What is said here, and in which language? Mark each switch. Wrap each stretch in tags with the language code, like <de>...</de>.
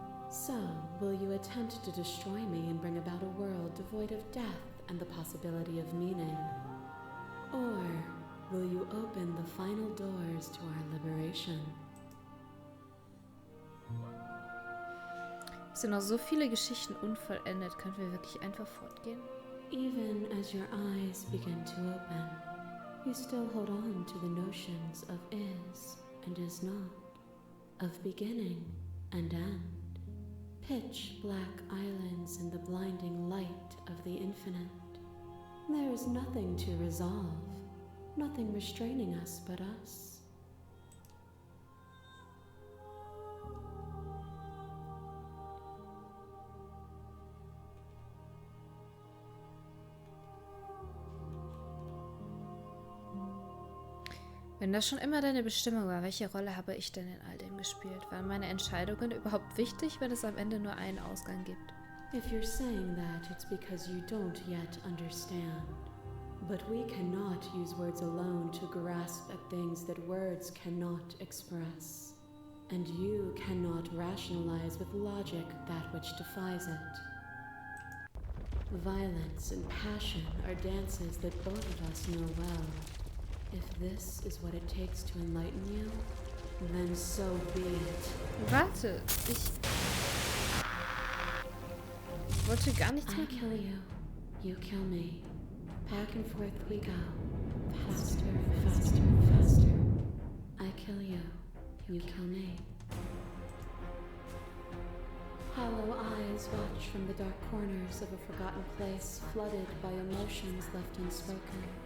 <en>So, will you attempt to destroy me and bring about a world devoid of death and the possibility of meaning? Or will you open the final doors to our liberation?</en> <de>Es sind noch so viele Geschichten unvollendet. Können wir wirklich einfach fortgehen?</de> <en>Even as your eyes begin to open, you still hold on to the notions of is and is not, of beginning and end. Pitch black islands in the blinding light of the infinite. There is nothing to resolve, nothing restraining us but us.</en> <de>Wenn das schon immer deine Bestimmung war, welche Rolle habe ich denn in all dem gespielt? Waren meine Entscheidungen überhaupt wichtig, wenn es am Ende nur einen Ausgang gibt?</de> <en>If you're saying that, it's because you don't yet understand. But we cannot use words alone to grasp at things that words cannot express. And you cannot rationalize with logic that which defies it. Violence and passion are dances that both of us know well. If this is what it takes to enlighten you, then so be it.</en> <de>Warte, ich wollte gar nichts</de> <en>I</en> <de>mehr.</de> <en>kill you, you kill me. Back and forth we go. Faster and faster and faster. I kill you, you kill me. Hollow eyes watch from the dark corners of a forgotten place, flooded by emotions left unspoken.</en>